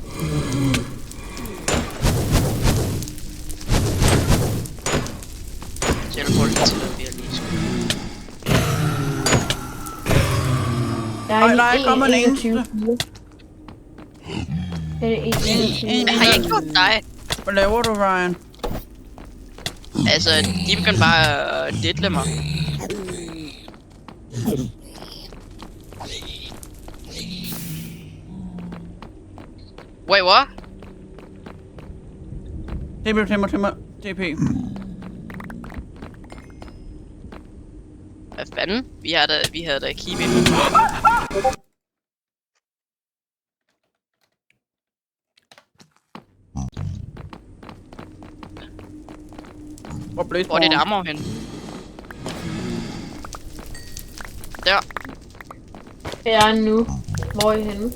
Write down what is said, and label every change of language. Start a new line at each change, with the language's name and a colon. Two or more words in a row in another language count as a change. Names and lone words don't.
Danish: Teleport til at vi er lige skud. Der er ikke kommet en eneste. Har jeg gjort dig? Hvad laver du, Ryan? Altså, de kan bare diddle mig.
English: Wait, what?
Danish: TP. Hvad fanden? Vi havde da
English: keep in.
Danish: Hvor er det armor hen? Der. Jeg er nu. Hvor er I henne?